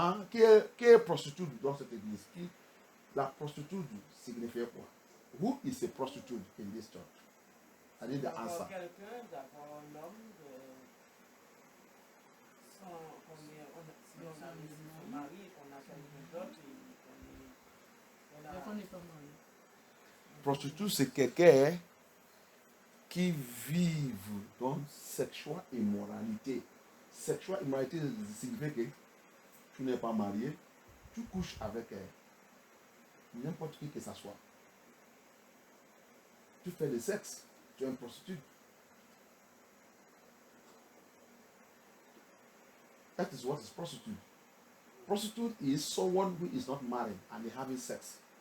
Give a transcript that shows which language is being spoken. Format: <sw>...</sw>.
<fr>Qui est prostitute dans cette église? La prostitute signifie quoi?</fr> <en>Who is a prostitute in this church? I need the answer.</en> <fr>Quelqu'un d'avoir un homme sans si on a son mari et qu'on a quelqu'un d'autre et qu'on a... Prostitute, c'est quelqu'un qui vit dans sexuelle immoralité. Sexuelle immoralité signifie que tu n'es pas marié, tu couches avec n'importe qui que ce soit. Tu fais le sexe, tu es une prostitute.</fr> <en>That is what is prostitute. Prostitute is someone who is not married and they having sex.</en>